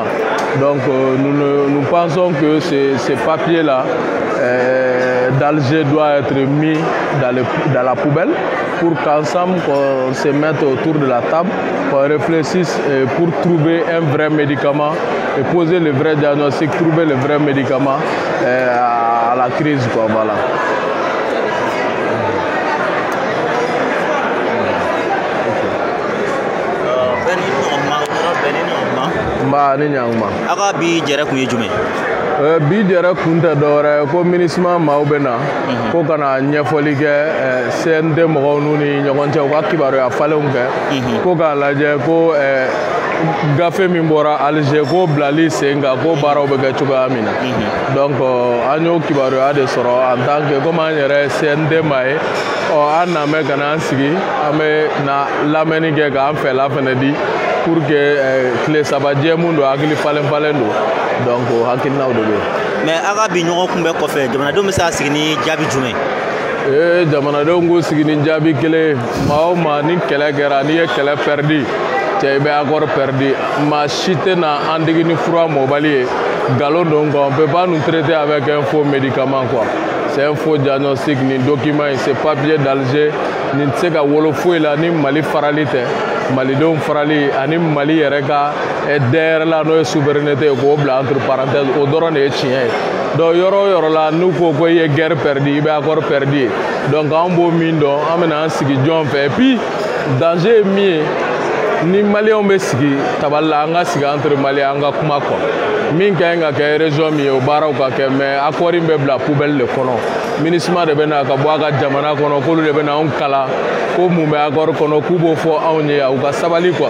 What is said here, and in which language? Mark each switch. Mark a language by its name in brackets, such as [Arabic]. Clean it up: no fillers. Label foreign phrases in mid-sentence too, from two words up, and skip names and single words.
[French] Donc nous pensons que ces papiers-là d'Alger doivent être mis dans la poubelle pour qu'ensemble on se mette autour de la table, qu'on réfléchisse pour trouver un vrai médicament et poser le vrai diagnostic, trouver le vrai médicament à la crise, quoi, voilà. [Bambara] Bi jɛrɛ kun tɛ dɔwɛrɛ ko MINUSMA maaw bɛ na ko ka na ɲɛfɔli kɛ CNT mɔgɔw n'u ni ɲɔgɔn cɛ u ka kibaruya falenw kɛ ko k'a lajɛ ko gafe min bɔra Alger ko bilali sen kan ko baaraw bɛ kɛ cogoya min na. Donc an y'o kibaruya de sɔrɔ [French] en tant que comme [Bambara] an yɛrɛ CNT maa ye an na mɛn ka na an sigi an bɛ na lamɛnni kɛ k'an fɛla fɛnɛ di [French] pour que [Bambara] tile saba jɛ mun don hakili falen falen don. Donc hakilinaw de bɛ yen. Mais a ka bi ɲɔgɔn kunbɛ kɔfɛ jamanadenw bɛ se ka sigi ni jaabi jumɛn? Jamanadenw k'u sigi ni jaabi kelen maa o maa ni kɛlɛ kɛra n'i ye kɛlɛ pɛridi cɛ i bɛ accord pɛridi maa si tɛ na an digi ni fura mɔbali ye nkalon don [French] quoi on peut pas nous traiter avec un faux médicament quoi. C'est un faux diagnostic [Bambara] ni document [French] c'est papier d'Alger [Bambara] ni tɛ se ka wolo foyi la ni Mali farali tɛ. Malidenw farali ani Mali yɛrɛ ka DER la n'o ye souveraineté ye k'o bila [French] entre parenthèses [Bambara] o dɔrɔn de ye tiɲɛ ye. Donc yɔrɔ o yɔrɔ la n'u ko ko i ye [French] guerre perdue [Bambara] i bɛ [French] accord perdu [Bambara] ye. Donc an b'o min dɔn an bɛna an sigi jɔn fɛ [French] et puis danger [Bambara] ye min ye ni maliyɛnw bɛ sigi tabali la an ka sigi entre maliyɛn an ka kuma kɔ min ka ɲi ka kɛ région min ye o baaraw ka kɛ mais accord in bɛ bila poubelle de kɔnɔ. MINUSMA de bɛ na ka bɔ a ka jamana kɔnɔ k'olu de bɛ na anw kalan ko mun bɛ accord kɔnɔ k'u b'o fɔ anw ye u ka sabali quoi.